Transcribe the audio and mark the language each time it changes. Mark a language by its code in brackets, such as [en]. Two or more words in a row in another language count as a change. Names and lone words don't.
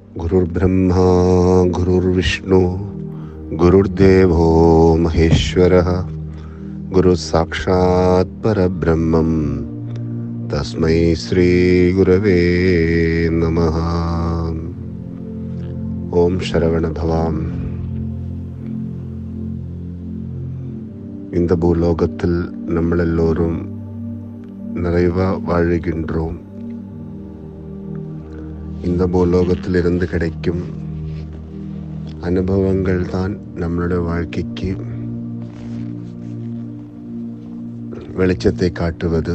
[sa] गुरुर्ब्रह्मा गुरुर्विष्णु गुरुर्देवो महेश्वरः गुरु साक्षात् परब्रह्मं तस्मै श्री गुरवे नमः. [ta] ஓம் சரவண பவாம். இந்த பூலோகத்தில் நம்மளெல்லோரும் நிறைவாக வாழுகின்றோம். இந்த பூலோகத்திலிருந்து கிடைக்கும் அனுபவங்கள் தான் நம்மளுடைய வாழ்க்கைக்கு வெளிச்சத்தை காட்டுவது.